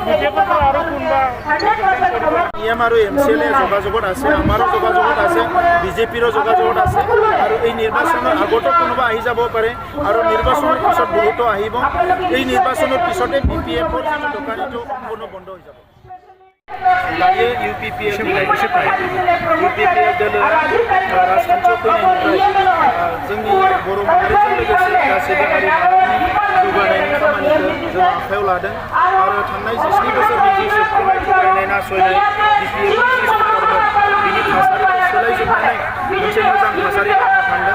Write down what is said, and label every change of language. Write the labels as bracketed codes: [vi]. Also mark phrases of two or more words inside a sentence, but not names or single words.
[as] EM আৰু MCLA যোগাযোগত আছে, আমাৰো যোগাযোগত আছে, BJPৰো যোগাযোগত আছে। আৰু এই নিৰ্বাচনৰ আগতো কোনোবা আহি যাব পাৰে আৰু নিৰ্বাচনৰ পিছত বহুতো আহিব। এই নিৰ্বাচনৰ পিছতে BPF-ৰ যিটো দোকানীটো সম্পূৰ্ণ বন্ধ হৈ যাব। [brx] दायो UPPL दोलोआ राजखान्थियाव फैनायनिफ्राय जोंनि बर' माहारिजों लोगोसे गासैबो हारि माहारिनि जौगानायनि खामानिखौ जों आखायाव लादों। आरो थांनाय 19 बोसोरनि जि सोबख'नाय थगायनाय नासयनाय BPF-नि जि सरकारमोन बिनि थासारिखौ सोलायजोबनानै मोनसे मोजां थासारि लामा थांदों।